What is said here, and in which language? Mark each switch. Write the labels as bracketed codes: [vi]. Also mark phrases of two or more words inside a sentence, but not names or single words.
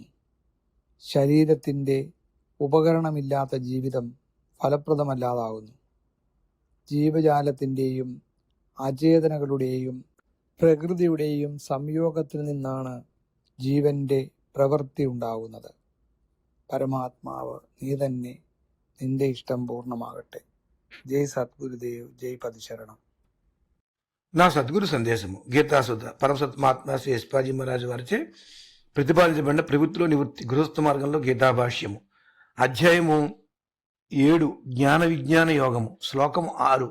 [ml] ശരീരത്തിൻ്റെ ഉപകരണമില്ലാത്ത ജീവിതം ഫലപ്രദമല്ലാതാകുന്നു. ജീവജാലത്തിൻ്റെയും അചേതനകളുടെയും പ്രകൃതിയുടെയും സംയോഗത്തിൽ നിന്നാണ് ജീവന്റെ പ്രവൃത്തി ഉണ്ടാകുന്നത്. പരമാത്മാവ് നീ തന്നെ, നിന്റെ ഇഷ്ടം പൂർണ്ണമാകട്ടെ. [te] జై సద్గురుదేవ్, జై పదిశరణం. నా సద్గురు సందేశము గీతాసుధ పరమసత్మాత్మ శ్రీ ఎస్పాజీ మహారాజు వారిచే ప్రతిపాదించబడిన ప్రవృత్తిలో నివృత్తి గృహస్థ మార్గంలో గీతాభాష్యము అధ్యాయము 7 జ్ఞాన విజ్ఞాన యోగము శ్లోకము 6.